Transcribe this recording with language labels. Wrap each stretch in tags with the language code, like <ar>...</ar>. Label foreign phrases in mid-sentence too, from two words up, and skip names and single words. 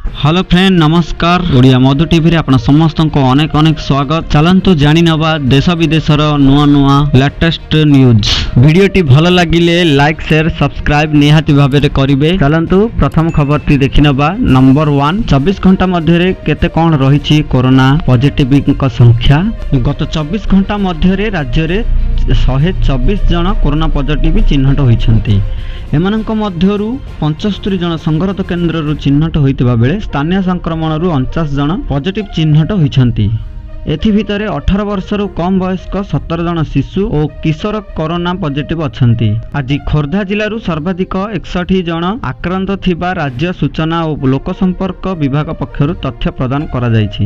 <en>hello friend</en> <or>ନମସ୍କାର ଓଡ଼ିଆ ମଧୁ ଟିଭି ରେ ଆପଣ ସମସ୍ତ କୋ ଅନେକ ଅନେକ ସ୍ୱାଗତ। ଚଳନ୍ତୁ ଜାଣି ନବ ଦେଶ ବିଦେଶର ନୂଆ ନୂଆ</or> <en>latest news.</en> <or>ଭିଡିଓଟି ଭଲ ଲାଗିଲେ</or> <en>like share subscribe</en> <or>ନିହାତି ଭାବେ ରେ କରିବେ। ଚଳନ୍ତୁ ପ୍ରଥମ ଖବର ଟି ଦେଖି ନବା। ନମ୍ବର 1 24 ଘଣ୍ଟା ମଧ୍ୟ ରେ କେତେ କୋନ ରହିଛି</or> <en>corona positive</en> <or>କୋ ସଂଖ୍ୟା। ଗତ 24 ଘଣ୍ଟା ମଧ୍ୟ ରେ ରାଜ୍ୟ ରେ 124 ଜନ</or> <en>corona positive</en> <or>ଚିହ୍ନଟ ହୋଇଛନ୍ତି। ଏମାନଙ୍କ ମଧ୍ୟରୁ 75 ଜନ ସଙ୍ଗରୋଧ କେନ୍ଦ୍ର ଚିହ୍ନଟ ହୋଇଥିବା ବେଳେ ସ୍ଥାନୀୟ ସଂକ୍ରମଣ 49 ଜନ ପଜିଟିଭ ଚିହ୍ନଟ ହୋଇଛନ୍ତି। ଏଥି ଭିତରେ 18 ବର୍ଷରୁ କମ ବୟସ୍କ 17 ଜନ ଶିଶୁ ଔର କିଶୋର</or> <en>corona positive</en> <or>ଅଛନ୍ତି। ଆଜି ଖୋର୍ଦ୍ଧା ଜିଲ୍ଲାରୁ ସର୍ବାଧିକ 61 ଜନ ଆକ୍ରାନ୍ତ ଥିବା ରାଜ୍ୟ ସୂଚନା ଔର ଲୋକ ସମ୍ପର୍କ ବିଭାଗ ପକ୍ଷରୁ ତଥ୍ୟ ପ୍ରଦାନ କରା ଯାଉଛି।</or>